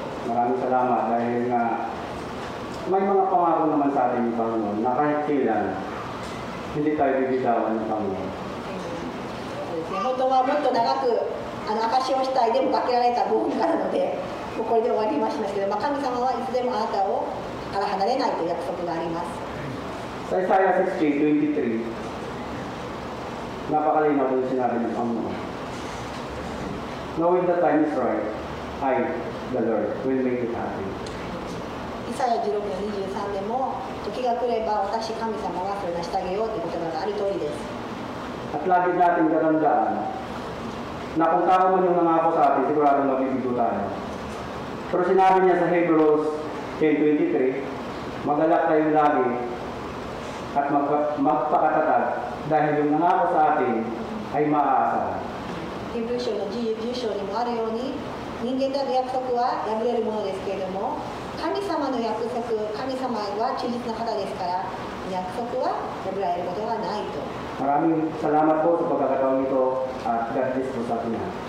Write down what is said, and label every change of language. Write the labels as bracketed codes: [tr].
[tl] Maraming salamat dahil nga may mga pangako naman sa ating Panginoon na kahit kailan hindi tayo bibitawan ng Panginoon. [ja] 本当はもっと長く証しをしたいでもかけられた部分があるので、もうこれで終わりましたけど、神様はいつでもあなたから離れないという約束があります。 [tl] Sa Isaiah 60:23, napakalinaw yung sinabi ng Panginoon. [en] Knowing the time is right, I, the Lord, will make it happen. [ja] イサヤ16の23でも、時が来れば私神様がそれを成し遂げようという言葉がある通りです。 [tl] At lagi natin katandaan na kung tao man yung nangako sa atin, sigurado mabibigo tayo. Pero sinabi niya sa Hebrews 10:23, magalak tayo lagi at magpakatatag dahil yung nangako sa atin ay maaasahan. ヘブル書の10章にもあるように、人間の約束は破れるものですけれども、神様の約束、神様は忠実な方ですから、約束は破られることはないと。 Maraming salamat po sa pagkakataon ito at God bless po sa atin lahat.